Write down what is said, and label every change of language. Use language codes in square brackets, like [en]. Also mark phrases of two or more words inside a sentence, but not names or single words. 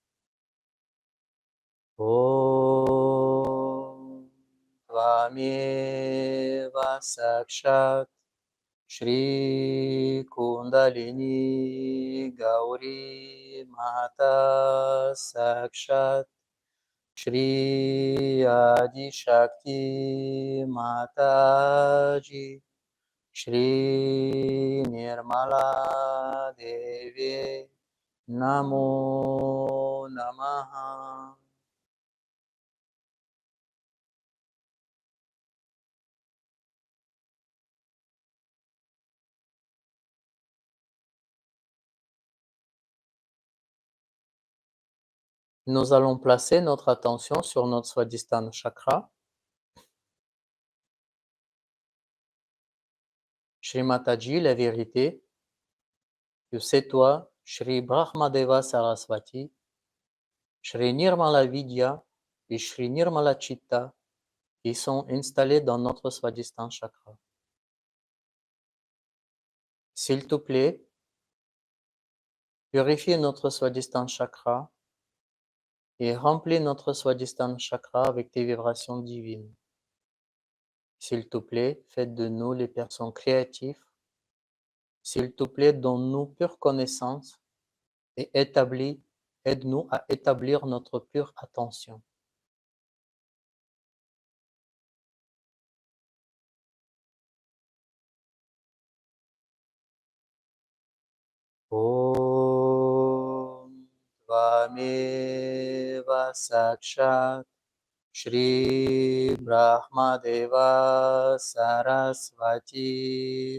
[sa] ॐ त्वमेव साक्षात् श्री कुण्डलिनी गौरी माता साक्षात् श्री आदि शक्ति माताजी श्री निर्मला देवी नमो नमः. [fr] Nous allons placer notre attention sur notre Swadhisthana chakra. Shri Mataji, la vérité, que c'est toi, Shri Brahmadeva Saraswati, Shri Nirmala Vidya et Shri Nirmala Chitta qui sont installés dans notre Swadhisthana chakra. S'il te plaît, purifie notre Swadhisthana chakra et remplis notre Swadhisthana chakra avec tes vibrations divines. S'il te plaît, fais de nous les personnes créatives. S'il te plaît, donne-nous pure connaissance et aide-nous à établir notre pure attention. [sa] ॐ त्वमेव साक्षात् श्री ब्रह्मदेव सरस्वती